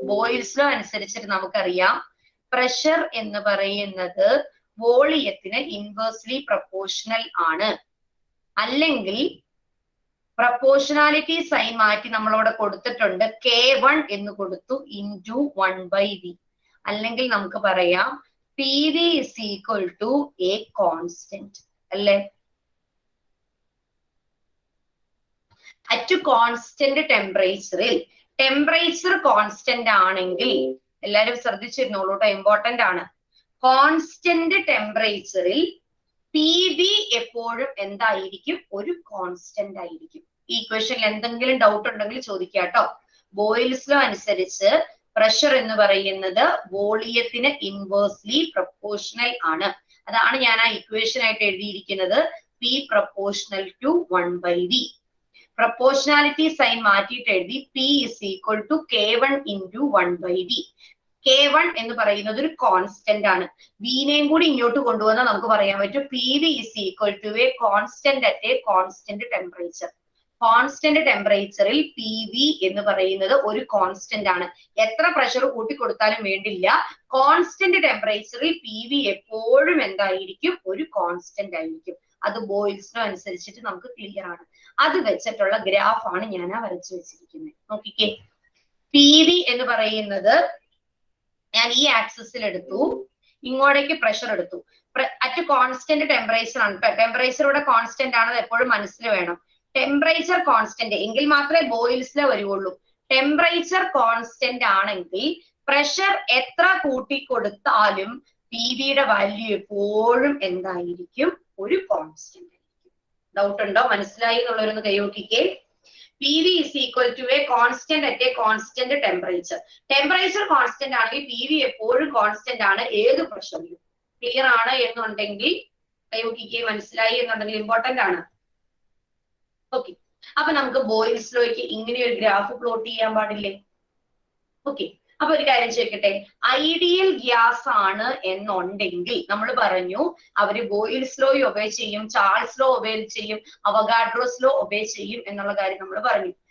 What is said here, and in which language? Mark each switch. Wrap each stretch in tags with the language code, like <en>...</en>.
<ml>Boils law അനുസരിച്ചിട്ട് നമുക്കറിയാം pressure എന്ന് പറയുന്നത് വോളിയത്തിന് ഇൻവേഴ്സ്ലി പ്രൊപ്പോർഷണൽ ആണ്. അല്ലെങ്കിൽ പ്രൊപ്പോർഷണാലിറ്റി സൈൻ മാറ്റി നമ്മളവിടെ കൊടുത്തിട്ടുണ്ട്, K1 എന്ന് കൊടുത്തു ഇൻറ്റു 1/V. അല്ലെങ്കിൽ നമുക്ക് പറയാം</ml> <en>PV is equal to a constant</en> <ml>അല്ലേ? അറ്റ് കോൺസ്റ്റന്റ് ടെമ്പറേച്ചറിൽ ടെമ്പറേച്ചർ കോൺസ്റ്റന്റ് ആണെങ്കിൽ എല്ലാരും ശ്രദ്ധിച്ചിരുന്നോളൂ കേട്ടോ, ഇമ്പോർട്ടന്റ് ആണ്. കോൺസ്റ്റന്റ് ടെമ്പറേച്ചറിൽ PV എപ്പോഴും എന്തായിരിക്കും? ഒരു കോൺസ്റ്റന്റ് ആയിരിക്കും. ഈ ഇക്വേഷനിൽ എന്തെങ്കിലും ഡൗട്ട് ഉണ്ടെങ്കിൽ ചോദിക്കാം കേട്ടോ. ബോയിൽസ് ലോ അനുസരിച്ച് പ്രഷർ എന്ന് പറയുന്നത് വോളിയത്തിന് ഇൻവേഴ്സ്ലി പ്രൊപ്പോർഷണൽ ആണ്. അതാണ് ഞാൻ ആ ഇക്വേഷൻ ആയിട്ട് എഴുതിയിരിക്കുന്നത്, P proportional to 1/V. Proportionality sign മാറ്റിയിട്ട് എഴുതി</ml> <en>P is equal to K1 into 1/V.</en> <ml>K1 എന്ന് പറയുന്നത് ഒരു കോൺസ്റ്റന്റ് ആണ്. വിനെയും കൂടി ഇങ്ങോട്ട് കൊണ്ടുവന്നാൽ നമുക്ക് പറയാൻ പറ്റും</ml> <en>PV is equal to a constant at a constant temperature.</en> <ml>Constant ടെമ്പറേച്ചറിൽ PV എന്ന് പറയുന്നത് ഒരു കോൺസ്റ്റന്റ് ആണ്. എത്ര പ്രഷർ കൂട്ടിക്കൊടുത്താലും വേണ്ടില്ല, കോൺസ്റ്റന്റ് ടെമ്പറേച്ചറിൽ PV എപ്പോഴും എന്തായിരിക്കും? ഒരു കോൺസ്റ്റന്റ് ആയിരിക്കും. അത് ബോയിൽസ് ലോ അനുസരിച്ചിട്ട് നമുക്ക് ക്ലിയർ ആണ്. അത് വെച്ചിട്ടുള്ള ഗ്രാഫ് ആണ് ഞാൻ വരച്ചു വെച്ചിരിക്കുന്നത്. നോക്കിക്കേ, PV എന്ന് പറയുന്നത് ഞാൻ ഈ ആക്സിസിൽ എടുത്തു, ഇങ്ങോട്ടേക്ക് പ്രഷർ എടുത്തു. അറ്റ് കോൺസ്റ്റന്റ് ടെമ്പറേച്ചർ ആണ് കേട്ടോ. ടെമ്പറേച്ചർ ഇവിടെ കോൺസ്റ്റന്റ് ആണത് എപ്പോഴും മനസ്സിൽ വേണം. ടെമ്പറേച്ചർ കോൺസ്റ്റന്റ് എങ്കിൽ മാത്രമേ ബോയിൽസിലെ വരുവുള്ളൂ. ടെമ്പറേച്ചർ കോൺസ്റ്റന്റ് ആണെങ്കിൽ പ്രഷർ എത്ര കൂട്ടിക്കൊടുത്താലും PVയുടെ വാല്യൂ എപ്പോഴും എന്തായിരിക്കും? ഒരു കോൺസ്റ്റന്റ് ആയിരിക്കും. ഡൗട്ട് ഉണ്ടോ? മനസ്സിലായി എന്നുള്ളവരൊന്ന് കൈ നോക്കിക്കേ.</ml> <en>PV is equal to a constant at a constant temperature.</en> <ml>Temperature constant ആണെങ്കിൽ PV എപ്പോഴും കോൺസ്റ്റന്റ് ആണ് ഏത് പ്രഷറിലും. ക്ലിയർ ആണ് എന്നുണ്ടെങ്കിൽ കൈ നോക്കിക്കേ. മനസ്സിലായി എന്നുണ്ടെങ്കിൽ ഇമ്പോർട്ടന്റ് ആണ്. ഓക്കെ, അപ്പൊ നമുക്ക് ബോയിൽസ് ലോയ്ക്ക് ഇങ്ങനെ ഒരു ഗ്രാഫ് പ്ലോട്ട് ചെയ്യാൻ പാടില്ലേ? ഓക്കെ, അപ്പൊ ഒരു കാര്യം ചോദിക്കട്ടെ, ഐഡിയൽ ഗ്യാസ് ആണ് എന്നുണ്ടെങ്കിൽ നമ്മൾ പറഞ്ഞു അവര് ബോയിൽസ് ലോ ഒബേ ചെയ്യും, ചാൾസ് ലോ ഒബേ ചെയ്യും, അവഗാഡ്രോസ് ലോ ഒബേ ചെയ്യും എന്നുള്ള കാര്യം നമ്മൾ പറഞ്ഞു.</ml>